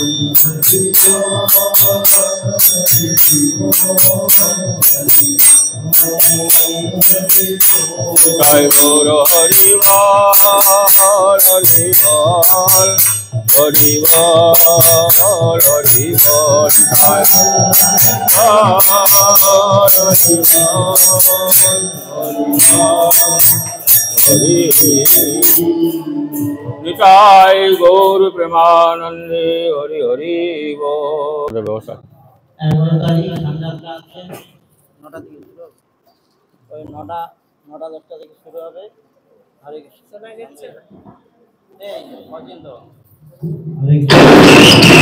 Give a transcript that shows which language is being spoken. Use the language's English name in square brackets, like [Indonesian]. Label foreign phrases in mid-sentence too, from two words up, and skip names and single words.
[Bangla] জয় গুরু হরি বোল হরি বোল হরি বোল হরি বোল জয় নিতাই গৌর প্রেমানন্দে হরি হরি বোল ব্যবস্থা 11 তারিখ সামনেটা আছে 9টা থেকে শুরু হবে ওই 9টা 10টা থেকে শুরু হবে হরে কৃষ্ণ শোনা গেছে এই পর্যন্ত হরে কৃষ্ণ